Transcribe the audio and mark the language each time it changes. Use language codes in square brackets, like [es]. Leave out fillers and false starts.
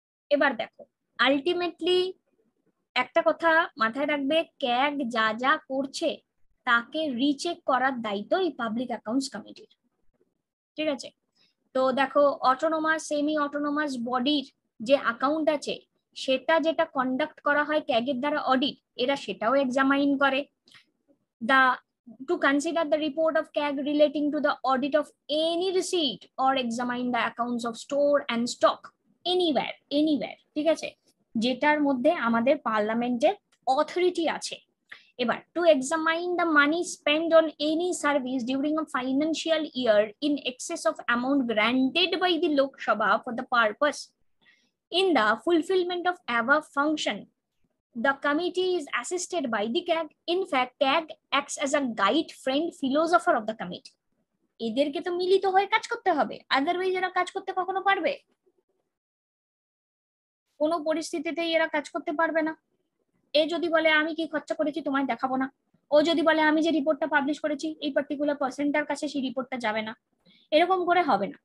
[bn] এবার দেখো আলটিমেটলি একটা কথা মাথায় রাখবে, ক্যাগ যা যা করছে তাকে রিচেক করার দায়িত্ব এই পাবলিক অ্যাকাউন্টস কমিটির, ঠিক আছে। তো দেখো অটোনোমাস সেমি অটোনোমাস বডির যে অ্যাকাউন্ট আছে, সেটা যেটা কন্ডাক্ট করা হয় ক্যাগের দ্বারা অডিট, এরা সেটাও এক্সামাইন করে। [en] the to consider the report of CAG relating to the audit of any receipt or examine the accounts of store and stock anywhere, [bn] ঠিক আছে, যেটার মধ্যে আমাদের পার্লামেন্টের অথরিটি আছে। এবার [en] To examine the money spend on any service during a financial year in excess of amount granted by the Lok Sabha for the purpose in the fulfillment of above function. The committee is assisted by the CAG. In fact, CAG acts as a guide, friend, philosopher of the committee. [bn] এদেরকে তো মিলিত হয়ে কাজ করতে হবে, otherwise এরা কাজ করতে কখনো পারবে? কোনো পরিস্থিতিতেই এরা কাজ করতে পারবে না। এ যদি বলে আমি কি খরচা করেছি তোমায় দেখাবো না, ও যদি বলে আমি যে রিপোর্টটা পাবলিশ করেছি এই পার্টিকুলার পার্সনটার কাছে সেই রিপোর্টটা যাবে না, এরকম করে হবে না।